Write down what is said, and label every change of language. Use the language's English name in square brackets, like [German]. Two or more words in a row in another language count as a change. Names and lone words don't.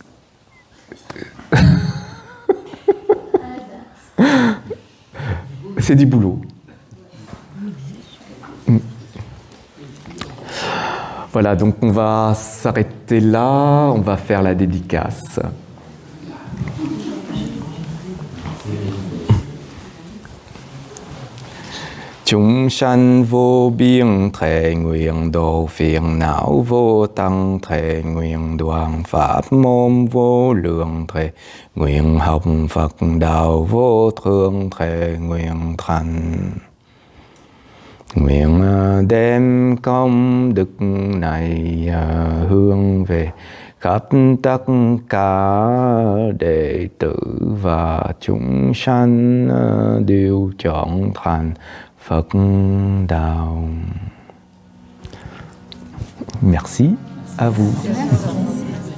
[French] c'est du boulot. Voilà, donc on va s'arrêter là, on va faire la dédicace. [Vietnamese] Chúng sanh vô biên thệ nguyện độ phiền não vô tăng thệ nguyện đoàn pháp môn vô lượng thệ nguyện học Phật đạo vô thượng thệ nguyện thành. Nguyện đem công đức này hướng về khắp tất cả đệ tử và chúng sanh đều chọn thành Phật đạo. [French] Merci à vous.